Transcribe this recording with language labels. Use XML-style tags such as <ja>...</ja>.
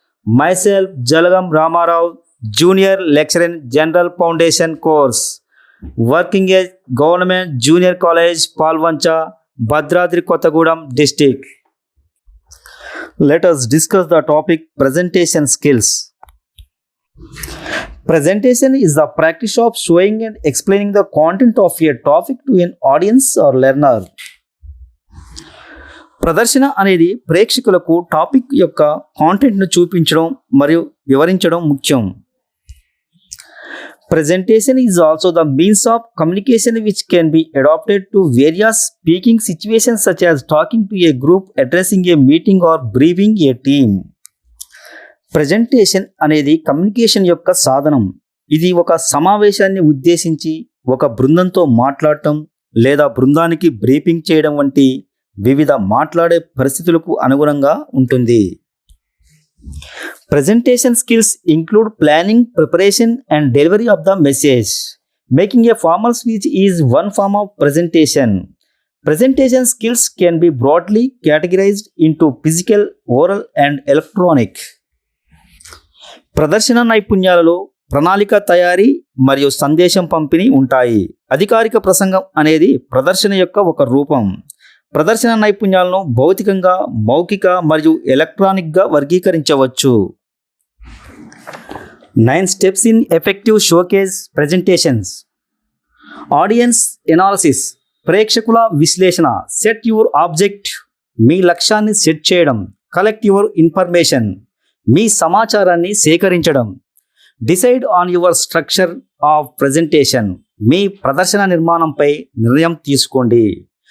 <en>Myself Jalagam Ramarao, Junior Lecturer in General Foundation course, working at Government Junior College, Palvancha, Bhadradri Kottagudem district. Let us discuss the topic presentation skills. Presentation is the practice of showing and explaining the content of a topic to an audience or learner.</en> <te>ప్రదర్శన అనేది ప్రేక్షకులకు topic యొక్క కాంటెంట్ను చూపించడం మరియు వివరించడం ముఖ్యం.</te> <en>Presentation is also the means of communication which can be adopted to various speaking situations such as talking to a group, addressing a meeting or briefing a team.</en> <te>Presentation అనేది communication యొక్క సాధనం. ఇది ఒక సమావేశాన్ని ఉద్దేశించి ఒక బృందంతో మాట్లాడటం లేదా బృందానికి బ్రీఫింగ్ చేయడం వంటి వివిధ మాట్లాడే పరిస్థితులకు అనుగుణంగా ఉంటుంది.</te> <en>Presentation skills include planning, preparation and delivery of the message. Making a formal speech is one form of presentation. Presentation skills can be broadly categorized into physical, oral and electronic.</en> <te>ప్రదర్శన నైపుణ్యాలలో ప్రణాళిక తయారీ మరియు సందేశం పంపిణీ ఉంటాయి. అధికారిక ప్రసంగం అనేది ప్రదర్శన యొక్క ఒక రూపం. ప్రదర్శన నైపుణ్యాలను భౌతికంగా, మౌఖిక మరియు ఎలక్ట్రానిక్గా వర్గీకరించవచ్చు.</te> <en>9 steps in effective showcase presentations. Audience analysis,</en> <te>ప్రేక్షకుల విశ్లేషణ.</te> <en>set your object,</en> <te>మీ లక్ష్యాన్ని సెట్ చేయడం.</te> <en>collect your information,</en> <te>మీ సమాచారాన్ని సేకరించడం.</te> <en>decide on your structure of presentation,</en> <te>మీ ప్రదర్శన నిర్మాణంపై నిర్ణయం తీసుకోండి.</te>